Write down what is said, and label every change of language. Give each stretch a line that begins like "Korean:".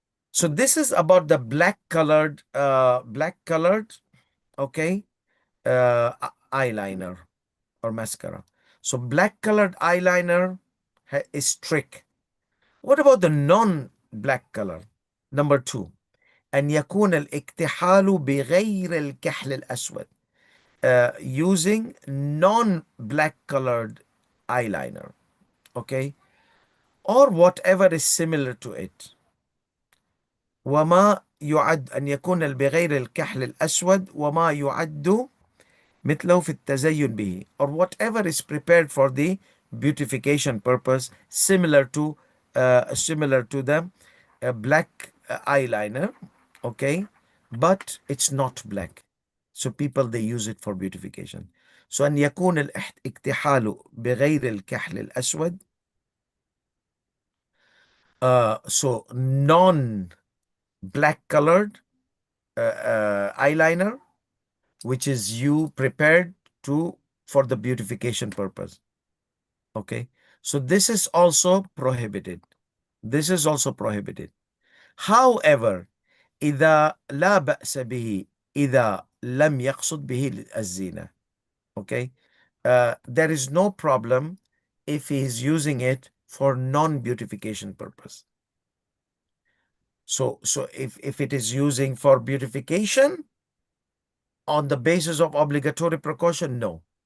English: So this is about the black colored, okay, eyeliner or mascara. So black colored eyeliner is trick. What about the non-black color? Number two,
Arabic: أن يكون الاكتحال بغير الكحل الأسود.
English: Using non-black colored eyeliner, okay, or whatever is similar to it.
Arabic: وما يعد أن يكون بغير الكحل الأسود وما يعد مثله في التزين به,
English: or whatever is prepared for the beautification purpose, similar to the black eyeliner, okay, but it's not black. So people, they use it for beautification. So
Arabic: أن يكون الاكتحال بغير الكحل الأسود,
English: so non-black colored eyeliner, which is you prepared to for the beautification purpose. Okay, so this is also prohibited. This is also prohibited.
Arabic: However, إذا لا بأس به إذا لم يقصد به الزينة.
English: Okay, there is no problem if he is using it for non-beautification purpose. So if it is using for beautification on the basis of obligatory precaution, no.